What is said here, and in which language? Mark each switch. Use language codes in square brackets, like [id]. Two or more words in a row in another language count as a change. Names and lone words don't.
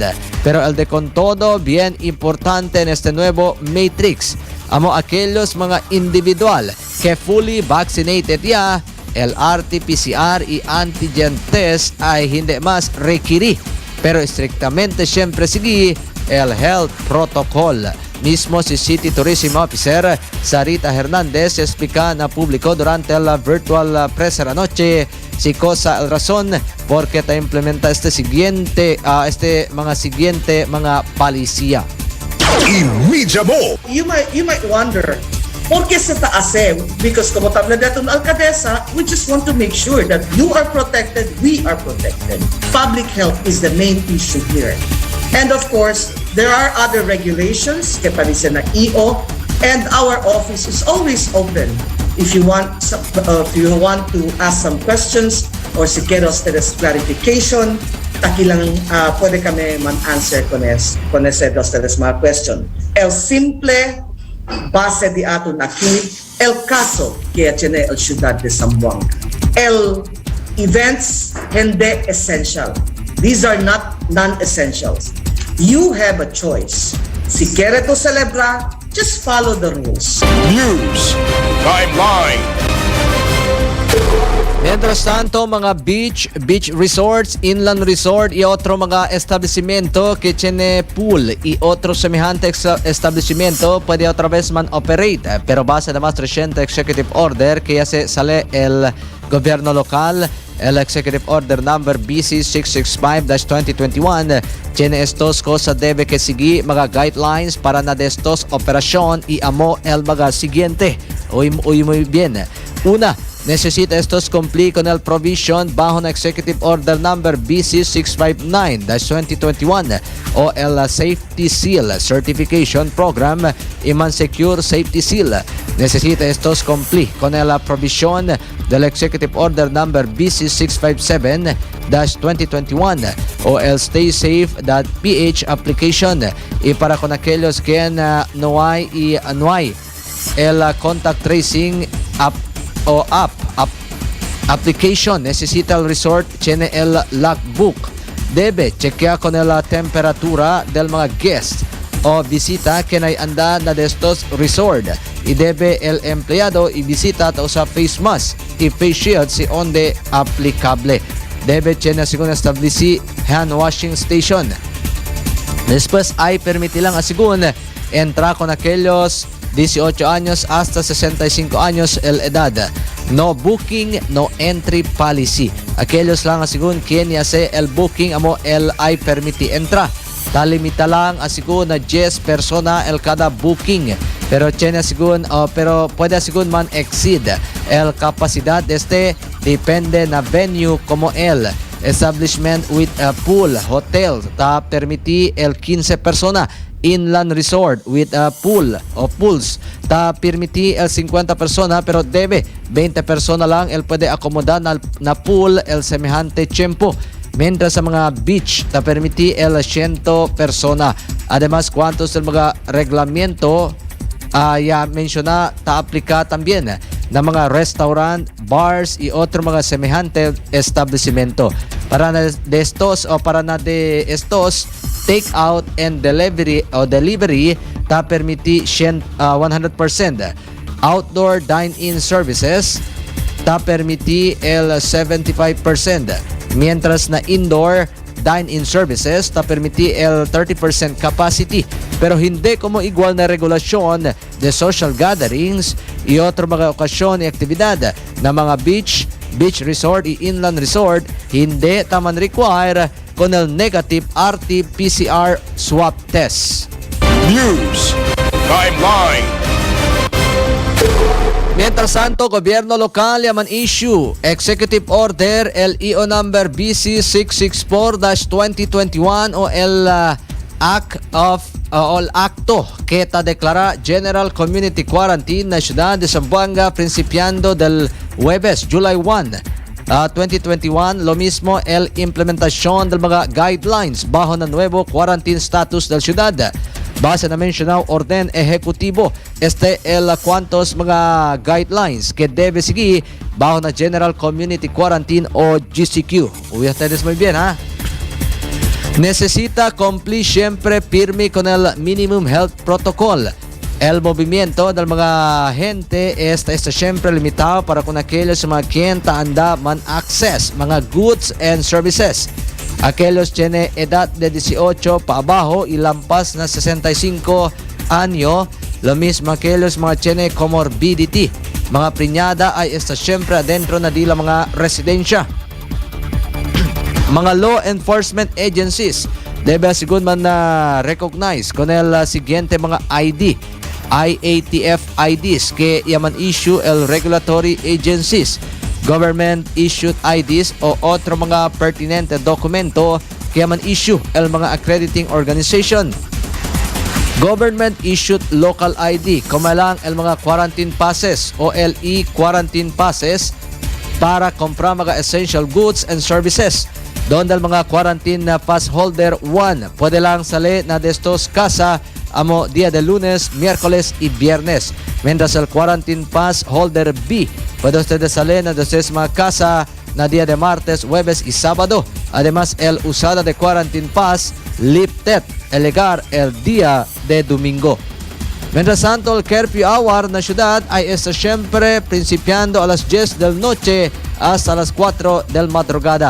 [cbk] Pero el de con todo bien importante en este nuevo matrix, amo aquellos mga individual que [en] fully vaccinated [cbk] ya, el RT-PCR y [en] antigen test [cbk] ay hindi mas requiri, pero estrictamente siempre sigue el [en] health protocol. [cbk] Mismo si City Tourism Officer Sarita Hernandez explica na publiko durante la [en] virtual presser [cbk] anoche si cosa el razón porque ta implementa este mga siguiente mga palisiya. Imidya mo! [en] You might wonder, [cbk] ¿por qué se taase? Because como tabla datong alcaldesa, [en] we just want to make sure that you are protected, we are protected. Public health is the main issue here. And of course, there are other regulations, [cbk] que parece na EO, [en] and our office is always open. If you want to ask some questions or si quiero ustedes clarification, takilang [tl] pwede kami [en] man-answer con ese de ustedes mga question. El simple base di aton aquí, el caso que tiene el ciudad de Zamboanga. El events hindi essential. These are not non-essentials. You have a choice. [cbk] Si quiere to celebrar, [en] just follow the rules. News Timeline. [cbk] Mientras tanto, mga [en] beach resorts, inland resort [cbk] y otro mga establecimiento que tiene pool y otro semejante establecimiento puede otra vez man operate, pero base de más reciente [en] executive order [cbk] que ya se sale el gobierno local, el Executive Order number BC 665-2021, tiene estos cosas debe que seguir mga guidelines para na de estos operasyon y amo el mga siguiente. Uy, muy bien. Una, necesita estos cumplir con el provision bajo na Executive Order number BC 659-2021 o el Safety Seal Certification Program y Secure Safety Seal. Necesita estos cumplir con el provision del Executive Order number BC 657-2021 o el Stay Safe.ph application. Y para con aquellos que no hay el [en] contact tracing app application, [cbk] necesita el resort tiene el logbook, debe chequear con la temperatura del mga guest o visita que hay anda na de estos resort y debe el empleado y visita o sa [en] face mask [cbk] y [en] face shield [cbk] si onde aplicable. Debe tiene según establecer [en] hand washing station. [cbk] Después ay permitilang asigun entra con aquellos 18 años hasta 65 años el edad. [en] No booking, no entry policy. [cbk] Aquellos lang asigun quien hace el booking amo el ay permiti entra. Talimita lang asigun na 10 persona el cada booking. Pero tiene asigun pero puede asigun man exceed el capacidad este depende na venue como el establishment [en] with a pool, [cbk] hotel ta permiti el 15 persona. [en] Inland resort with a pool [cbk] o pools ta permiti el 50 persona pero debe 20 persona lang el puede acomodar na pool el semejante tiempo. Mientras sa mga beach ta permiti el 100 persona. Además, cuantos del mga reglamento ya menciona ta aplica también na mga restaurant, bars y otro mga semejante establecimiento. Para na de estos [en] take out and delivery [cbk] ta permiti 100%. [en] Outdoor dine-in services [cbk] ta permiti el 75%. Mientras na [en] indoor dine-in services [cbk] ta permiti el 30% capacity. Pero hindi como igual na regulasyon de [en] social gatherings [cbk] y otro mga okasyon y aktibidad na mga beach resort y inland resort hindi taman require con el [en] negative RT-PCR swab test. News Timeline. [cbk] Mientras tanto, gobyerno lokal yaman issue Executive Order LEO number BC 664-2021 o Act of Acto que ta declara General Community Quarantine na Ciudad de Zamboanga principiando del Huebes, July 1, 2021. Lo mismo el implementación del mga guidelines bajo na nuevo quarantine status del ciudad. Base na mencionado orden ejecutivo, el cuantos mga guidelines que debe seguir bajo na General Community Quarantine o GCQ. Uy, ustedes muy bien, ¿ha? Necesita cumplir siempre firme con el [en] Minimum Health Protocol. [cbk] El movimiento del mga gente está siempre limitado para con aquellos mga quien anda man access mga [en] goods and services. [cbk] Aquellos tiene edad de 18 pa abajo y lampas na 65 año, lo mismo aquellos mga tiene comorbidity. Mga preñada ay está siempre adentro na dila mga residensya. Mga [en] law enforcement agencies [cbk] debe asigun man na recognize con el siguiente mga ID, [en] IATF IDs [cbk] que yaman issue el [en] regulatory agencies, government issued IDs [cbk] o otro mga pertinente dokumento que yaman issue el mga [en] accrediting organization. Government issued local ID [cbk] como lang el mga [en] quarantine passes [cbk] o [en] e-quarantine passes [cbk] para comprar mga [en] essential goods and services. [cbk] Donde el mga quarantine na pass holder 1 puede lang sali na destos casa amo dia de lunes, miércoles y viernes. Mientras el [en] quarantine pass holder B [cbk] puede ustedes salir na destos mga casa na dia de martes, jueves y sábado. Además, el usada de [en] quarantine pass lifted [cbk] el llegar el día de domingo. Mientras tanto, el [en] curfew hour [cbk] na ciudad ay está siempre principiando a las 10 del noche hasta las 4 del madrugada.